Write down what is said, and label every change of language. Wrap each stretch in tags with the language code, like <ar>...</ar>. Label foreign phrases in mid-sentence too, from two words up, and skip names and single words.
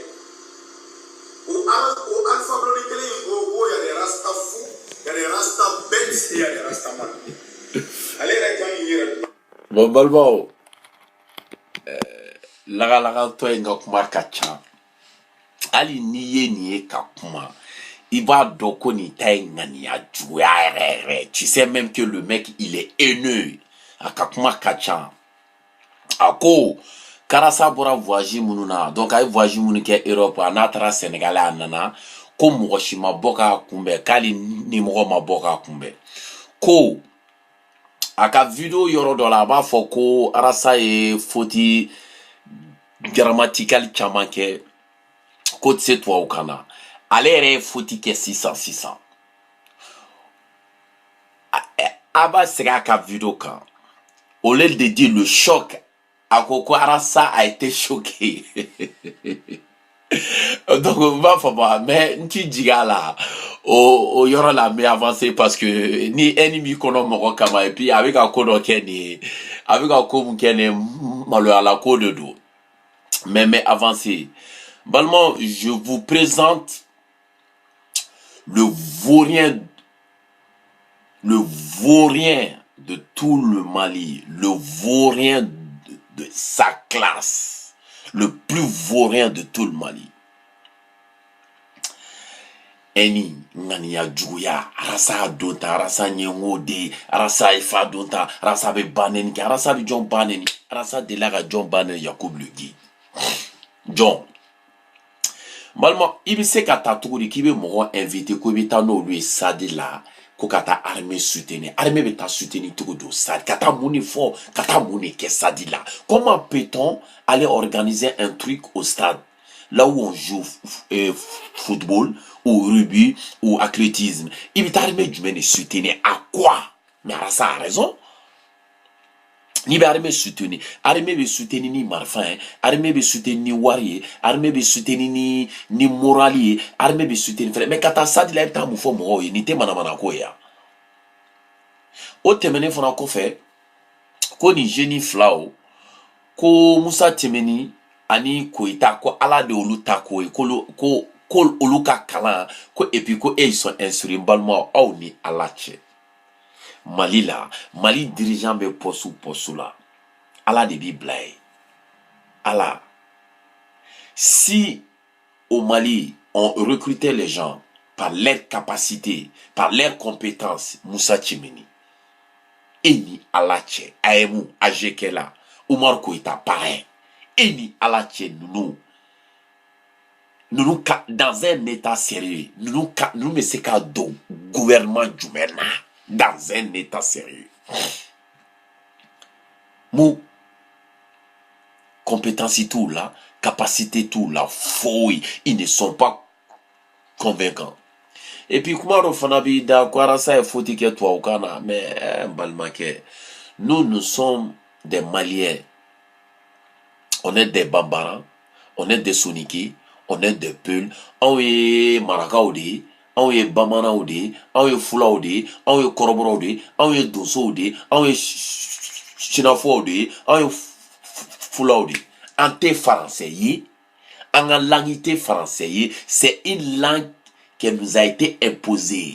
<bm>O Alpha Blondy kelen in ko yɛrɛ rasta fu yɛrɛ rasta bête yɛrɛ</bm> <en>rasta man.</en> <bm>Ale yɛrɛ kan k'i yɛrɛ. Bon balimaw, lagalakatɔ in ka kuma ka ca. Hali n'i ye nin ye ka kuma, il b'a dɔn ko nin ta ye ŋaniya juguya yɛrɛ.</bm> <fr>Tu sais même que le mec il est haineux.</fr> <bm>A ka kuma ka ca. A ko Karasa bɔra voyage minnu na, donc a ye voyage minnu kɛ Europe a n'a taara Sénégal a nana ko mɔgɔ si ma bɔ k'a kunbɛn k'ale ni mɔgɔ ma bɔ k'a kunbɛn. Ko a ka video yɔrɔ dɔ la a b'a fɔ ko Arasa ye</bm> <fr>faute grammaticale</fr> <bm>caman kɛ ko tɛ se tubabukan na. Ale yɛrɛ ye faute kɛ sisan. A b'a segin a ka video kan.</bm> <fr>Au lieu de dire le choc,</fr> <bm>a ko</bm> <fr>Arasa a été choqué. Donc on va faire mais</fr> <bm>nti jiga la o yɔrɔ la</bm> <fr>me avancer parce que ni</fr> <bm>ennemi kɔnɔ mɔgɔ kama</bm> <fr>et puis</fr> <bm>a bɛ ka ko dɔ kɛ nin a bɛ ka ko mun kɛ nin maloyala ko de don</bm> <fr>mais avancer</fr> <bm>balimaw</bm> <fr>je vous présente le vaurien de tout le Mali, le vaurien de sa classe, le plus vaurien de tout le Mali.</fr> <bm>Eni ŋaniya juguya Arasa donta Arasa ɲɛngo de Arasa ifa donta Arasa bɛ baneni kɛ Arasa bɛ jɔn baneni Arasa delila ka jɔn baneni Yacoub</bm> <fr>le guide</fr> <bm>jɔn balima i bɛ se ka taa cogo di k'i bɛ mɔgɔ invité ko i bɛ taa n'olu ye stade la ko ka taa armée soutenir armée bɛ taa soutenir cogo di o stade ka taa mun de fɔ ka taa mun de kɛ stade la</bm> <fr>comment peut-on aller organiser un truc au stade là où on joue football ou rugby ou athlétisme</fr> <bm>il bɛ taa armée jumɛn de soutenir</bm> <fr>à quoi mais Arasa a raison</fr> <bm>n'i bɛ armée soutenir bɛ soutenir ni marifa ye armée bɛ soutenir ni wari ye armée bɛ soutenir ni moral ye armée bɛ soutenir fɛnɛ mais ka taa stade la i bɛ taa mun fɔ mɔgɔw ye nin tɛ manamana ko ye yan o tɛmɛnen fana kɔfɛ ko nin jeune fila o ko Musa Tɛmɛni ani Koyita ko Ala de olu ta ko ye ko olu ka kalan ko</bm> <fr>et puis</fr> <bm>ko</bm> <fr>ils sont instruits</fr> <bm>balimaw aw ni Ala cɛ Mali la Mali dirigeant bɛ poste la Ala de b'i bila ye Ala</bm> <fr>si au Mali on recrutait les gens par leur capacité par leurs compétences Musa Tɛmɛni</fr> <bm>e ni Ala cɛ</bm> <fr>Ayemu Ajekela Umar Koyita pareil et</fr> <bm>ni Ala cɛ</bm> <fr>nous dans un état sérieux nous</fr> <bm>bɛ se ka don gouvernement jumɛn na</bm> <fr>dans un état sérieux mu compétence tout là capacité tout là foyi ils ne sont pas convaincants et puis</fr> <bm>kuma dɔ fana b'i da ko Arasa ye faute kɛ tubabukan na mais n balimakɛ</bm> <fr>nous sommes des Maliens on est des Bambara on est des Soninké on est des Peuls</fr> <bm>anw ye marakaw de ye anw ye bamananw de ye anw ye fulaw de ye anw ye kɔrɔbɔrɔw de ye anw ye donsow de ye anw ye sinafow de ye anw ye Fulaudi,</bm> <fr>ante français, en langue français, c'est une langue qui nous a été imposée.</fr>